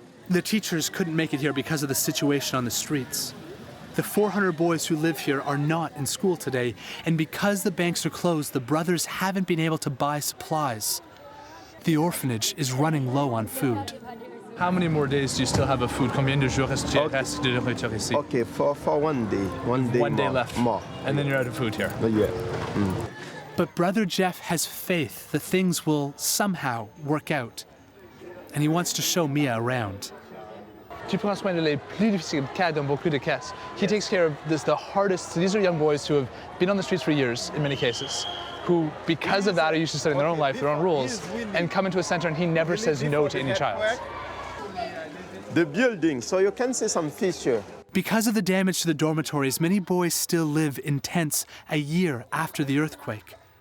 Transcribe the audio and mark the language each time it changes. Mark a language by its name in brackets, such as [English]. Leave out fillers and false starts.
[English] The teachers couldn't make it here because of the situation on the streets. The 400 boys who live here are not in school today, and because the banks are closed, the brothers haven't been able to buy supplies. The orphanage is running low on food. How many more days do you still have of food? [French] Combien de jours reste de nourriture ici? [English] Okay, for one day. One day left. More. And then you're out of food here. Yeah. But Brother Jeff has faith that things will somehow work out, and he wants to show Mia around. [French] Tu prends soin de les plus difficiles cas dans beaucoup de cas. [English] He takes care of the hardest. These are young boys who have been on the streets for years, in many cases, who, because of that, are used to setting their own life, their own rules, and come into a center, and he never says no to any child. The building, so you can see some feature. Because of the damage to the dormitories, many boys still live in tents a year after the earthquake.